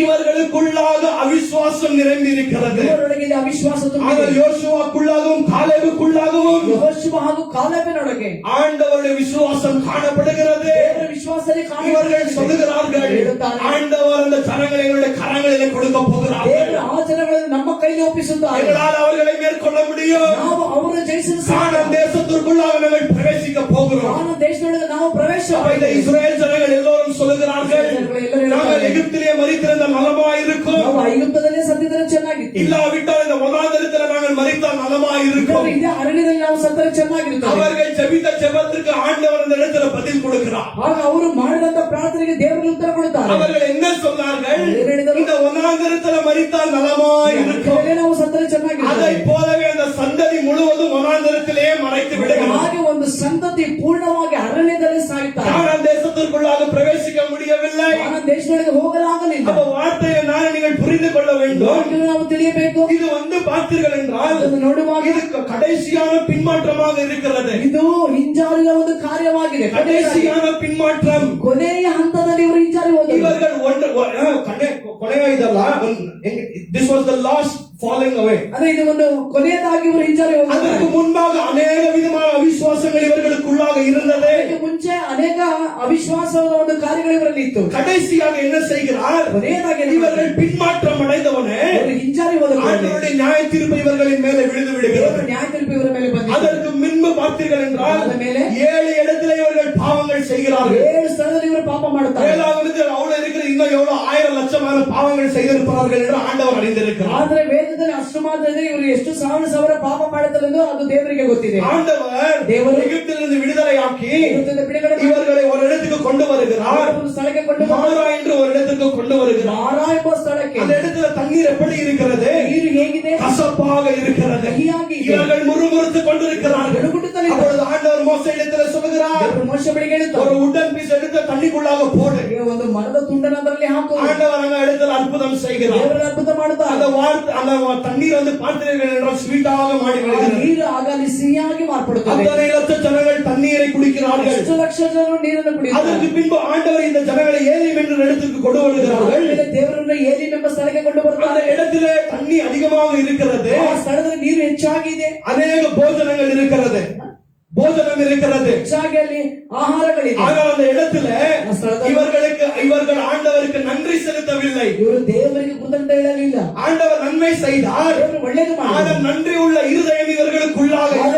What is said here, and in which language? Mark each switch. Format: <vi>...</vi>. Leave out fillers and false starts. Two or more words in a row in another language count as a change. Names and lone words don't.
<ta>இவர்களுக்குள்ளாக அவிசுவாசம் நிரம்பி இருக்கிறது.</ta> <kn>ಇವರೊಳಗೆ ಅವಿಶ್ವಾಸ</kn> <ta>ஆனால்</ta> <kn>ತುಂಬಿದೆ.</kn> <ta>யோசுவாக்குள்ளாகவும் காலேபுக்குள்ளாகவும்</ta> <kn>ಯೆಹೋಶುವ ಹಾಗೂ ಕಾಲೇಬನೊಳಗೆ</kn> <ta>ஆண்டவருடைய விசுவாசம் காணப்படுகிறது.</ta> <kn>ದೇವರ ವಿಶ್ವಾಸದಲ್ಲಿ</kn> <ta>இவர்கள் சொல்லுகிறார்கள், ஆண்டவர் அந்த ஜனங்களை எங்களுடைய கரங்களிலே கொடுக்க போகிறார்கள்,</ta> <kn>ದೇವರು ಆ ಜನಗಳನ್ನು ನಮ್ಮ ಕೈಗೆ ಒಪ್ಪಿಸುತ್ತಾರೆ.</kn> <ta>எங்களால் அவர்களை மேற்கொள்ள முடியும்.</ta> <kn>ನಾವು ಅವರ ಜಯಿಸಲು</kn> <ta>கானான் தேசத்திற்குள்ளாக நாங்கள் பிரவேசிக்க போகிறோம்.</ta> <kn>ಕಾನಾನ್ ದೇಶದೊಳಗೆ ನಾವು ಪ್ರವೇಶ</kn> <ta>அப்ப இந்த இஸ்ரவேல் ஜனங்கள் எல்லோரும் சொல்லுகிறார்கள், நாங்கள் எகிப்திலே மரித்திருந்த நலமாயிருக்கும்,</ta> <kn>ನಾವು ಐಗುಪ್ತದಲ್ಲೇ ಸತ್ತಿದ್ರೆ ಚೆನ್ನಾಗಿತ್ತು.</kn> <ta>இல்லாவிட்டால் இந்த வனாந்தரத்தில் நாங்கள் மரித்தால் நலமாயிருக்கும்.</ta> <kn>ಇದೇ ಅರಣ್ಯದಲ್ಲಿ ನಾವು ಸತ್ತರೆ ಚೆನ್ನಾಗಿರುತ್ತದೆ.</kn> <ta>அவர்கள் ஜெபித்த ஜெபத்திற்கு ஆண்டவர் அந்த இடத்துல பதில் கொடுக்கிறார்.</ta> <kn>ಆಗ ಅವರು ಮಾಡಿದಂತ ಪ್ರಾರ್ಥನೆಗೆ ದೇವರಿಗೆ ಉತ್ತರ ಕೊಡುತ್ತಾರೆ.</kn> <ta>அவர்கள் என்ன சொன்னார்கள்?</ta> <kn>ಏನು ಹೇಳಿದರು?</kn> <ta>இந்த வனாந்தரத்தில் மரித்தால் நலமாயிருக்கும்.</ta> <kn>ಅರಣ್ಯದಲ್ಲೇ ನಾವು ಸತ್ತರೆ ಚೆನ್ನಾಗಿರುತ್ತದೆ.</kn> <ta>அதை போலவே அந்த சந்ததி முழுவதும் வனாந்தரத்திலே மறைத்து விடுகிறது.</ta> <kn>ಹಾಗೆ ಒಂದು ಸಂತತಿ ಪೂರ್ಣವಾಗಿ ಅರಣ್ಯದಲ್ಲಿ ಸಾಯುತ್ತಾರೆ.</kn> <ta>கானான் தேசத்திற்குள்ளாக பிரவேசிக்க முடியவில்லை.</ta> <kn>ಕಾನಾನ್ ದೇಶದೊಳಗೆ ಹೋಗಲಾಗಲಿಲ್ಲ.</kn> <ta>அப்ப வார்த்தையை நான் நீங்கள் புரிந்து கொள்ள வேண்டும்.</ta> <kn>ವಾಕ್ಯವನ್ನು ನಾವು ತಿಳಿಯಬೇಕು.</kn> <ta>இது வந்து பார்த்தீர்கள் என்றால்</ta> <kn>ಅದನ್ನು ನೋಡುವಾಗ</kn> <ta>இது கடைசியான பின்மாற்றமாக இருக்கிறது.</ta> <kn>ಇದು ಹಿಂಜಾರಿನ ಒಂದು ಕಾರ್ಯವಾಗಿದೆ.</kn> <ta>கடைசியான பின்மாற்றம்.</ta> <kn>ಕೊನೆಯ ಹಂತದಲ್ಲಿ ಇವರು ಹಿಂಜಾರಿ ಹೋದರು.</kn> <ta>இவர்கள் கொலையா இதெல்லாம்</ta> <en>this was the last falling away.</en> <kn>ಅಂದ್ರೆ ಇದು ಒಂದು ಕೊನೆಯದಾಗಿ ಇವರು ಹಿಂಜಾರಿ ಹೋದರು.</kn> <ta>அதற்கு முன்பாக அநேக விதமான அவிசுவாசங்கள் இவர்களுக்குள்ளாக இருந்தது.</ta> <kn>ಇದಕ್ಕೆ ಮುಂಚೆ ಅನೇಕ ಅವಿಶ್ವಾಸದ ಒಂದು ಕಾರ್ಯಗಳು ಇವರಲ್ಲಿ ಇತ್ತು.</kn> <ta>கடைசியாக என்ன செய்கிறார்?</ta> <kn>ಕೊನೆಯದಾಗಿ</kn> <ta>இவர்கள் பின்மாற்றம் அடைந்தவனே</ta> <kn>ಇವರು ಹಿಂಜಾರಿ ಹೋದರು.</kn> <ta>ஆண்டவருடைய நியாய தீர்ப்பு இவர்களின் மேலே விழுந்து விடுகிறது.</ta> <kn>ನ್ಯಾಯ ತೀರ್ಪು ಇವರ ಮೇಲೆ ಬಂದಿದೆ.</kn> <ta>அதற்கு முன்பு பார்த்தீர்கள் என்றால்</ta> <kn>ಅದರ ಮೇಲೆ</kn> <ta>7 இடத்துல இவர்கள் பாவங்கள் செய்கிறார்கள்.</ta> <kn>7 ಸ್ಥಳದಲ್ಲಿ ಇವರು ಪಾಪ ಮಾಡುತ್ತಾರೆ.</kn> <ta>7வது அவ்வளவு இருக்கிற இன்னும் எவ்வளவு 1000 லட்சமான பாவங்கள் செய்திருப்பார்கள் என்று ஆண்டவர் அறிந்திருக்கிறார்.</ta> <kn>ಆದ್ರೆ ವೇದದಲ್ಲಿ ಅಷ್ಟು ಮಾತ್ರ ಇದೆ, ಇವರು ಎಷ್ಟು ಸಾವಿರ ಪಾಪ ಮಾಡುತ್ತಾರೆ ಎಂದು ಅದು ದೇವರಿಗೆ ಗೊತ್ತಿದೆ.</kn> <ta>ஆண்டவர்</ta> <kn>ದೇವರು</kn> <ta>எகிப்திலிருந்து விடுதலையாக்கி</ta> <kn>ಐಗುಪ್ತದಿಂದ ಬಿಡುಗಡೆ ಮಾಡಿ</kn> <ta>இவர்களை ஒரு இடத்துக்கு கொண்டு வருகிறார்.</ta> <kn>ಒಂದು ಸ್ಥಳಕ್ಕೆ ಕೊಂಡು</kn> <ta>மாரா என்று ஒரு இடத்துக்கு கொண்டு வருகிறார்.</ta> <kn>ಮಾರಾ ಎಂಬ ಸ್ಥಳಕ್ಕೆ.</kn> <ta>அந்த இடத்துல தண்ணீர் எப்படி இருக்கிறது?</ta> <kn>ನೀರು ಹೇಗಿದೆ?</kn> <ta>கசப்பாக இருக்கிறது.</ta> <kn>ಕಹಿಯಾಗಿ ಇದೆ.</kn> <ta>இவர்கள் முறுமுறுத்துக் கொண்டிருக்கிறார்கள்.</ta> <kn>ಗಡುಗುಡುತ್ತಲೇ ಇದೆ.</kn> <ta>அப்பொழுது ஆண்டவர் மோசே இடத்துல சொல்லுகிறார்,</ta> <kn>ದೇವರು ಮೋಶೆ ಬಳಿಗೆ</kn> <ta>ஒரு</ta> <kn>ಹೇಳುತ್ತಾರೆ,</kn> <ta>உடன் பீஸ் எடுத்து தண்ணிக்குள்ளாக போடு.</ta> <kn>ಒಂದು ಮರದ ತುಂಡನ್ನು ಅದರಲ್ಲಿ ಹಾಕು.</kn> <ta>ஆண்டவர் அந்த இடத்துல அற்புதம் செய்கிறார்.</ta> <kn>ದೇವರ ಅದ್ಭುತ ಮಾಡುತ್ತಾರೆ.</kn> <ta>அந்த தண்ணீர் வந்து பார்த்தீர்கள் என்றால் ஸ்வீட்டாக மாறி</ta> <kn>ಆ</kn> <ta>விடுகிறது.</ta> <kn>ನೀರು ಆಗ ಅಲ್ಲಿ ಸಿಹಿಯಾಗಿ ಮಾರ್ಪಡುತ್ತದೆ.</kn> <ta>அத்தனை லட்ச ஜனங்கள் தண்ணீரை குடிக்கிறார்கள்.</ta> <kn>10 ಲಕ್ಷ ಜನರು ನೀರನ್ನು ಕುಡಿಯುತ್ತಾರೆ.</kn> <ta>அதற்கு பின்பு ஆண்டவர் இந்த ஜனங்களை ஏலிம் என்ற இடத்துக்கு கொண்டு வருகிறார்கள்.</ta> <kn>ಆಮೇಲೆ ದೇವರನ್ನು ಏಲಿಮ್ ಎಂಬ ಸ್ಥಳಕ್ಕೆ ಕೊಂಡು</kn> <ta>அந்த</ta> <kn>ಬರ್ತಾರೆ.</kn> <ta>இடத்திலே தண்ணி அதிகமாக இருக்கிறது.</ta> <kn>ಆ ಸ್ಥಳದಲ್ಲಿ ನೀರು ಹೆಚ್ಚಾಗಿದೆ.</kn> <ta>அநேக போஜனங்கள் இருக்கிறது. போஜனம் இருக்கிறது.</ta> <kn>ಹೆಚ್ಚಾಗಿ ಅಲ್ಲಿ ಆಹಾರಗಳಿದೆ.</kn> <ta>ஆனால் அந்த இடத்துல இவர்களுக்கு இவர்கள் ஆண்டவருக்கு நன்றி செலுத்தவில்லை.</ta> <kn>ಇವರು ದೇವರಿಗೆ ಕೃತಜ್ಞತೆ ಹೇಳಲಿಲ್ಲ.</kn> <ta>ஆண்டவர் நன்மை செய்தார்.</ta> <kn>ದೇವರು ಒಳ್ಳೆಯದು ಮಾಡಿದರು.</kn> <ta>ஆனால் நன்றி உள்ள இருதயம் இவர்களுக்குள்ளாக இல்லை.</ta>